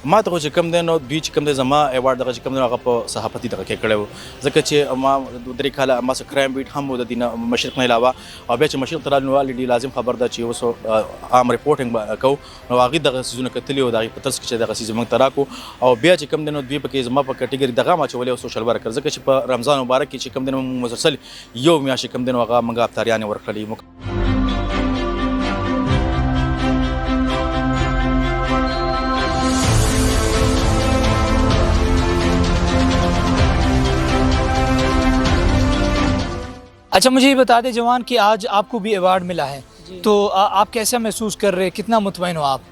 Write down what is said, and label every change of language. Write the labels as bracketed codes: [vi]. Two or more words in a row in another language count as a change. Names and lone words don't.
[ps] ما ته چې کوم دی نو دوی چې کوم دی زما ایوارډ دغه چې کوم دی هغه په صحافتي دغه کې کړی و ځکه چې ما درې کاله ما سره کرایم بیټ هم و د دې نه مشرق نه علاوه او بیا چې مشرق ته رالو والي لازم خبر ده چې اوس عام ریپورټینګ کوو نو هغې دغه څیزونه کتلي او د هغې په ترڅ کې چې دغه څیز موږ ته راکړو او بیا چې کوم دی نو دوی پکې زما په کټګري دغه هم اچولی او سوشل ورکر ځکه چې په رمضان مبارک کې چې کوم دی نو مسلسل یو میاشتې کوم دی نو هغه موږ افطاریانې ورکړلې. [ur] اچھا مجھے یہ بتا دیں جوان کہ آج آپ کو بھی ایوارڈ ملا ہے، تو آپ کیسا محسوس کر رہے ہیں، کتنا مطمئن ہو آپ?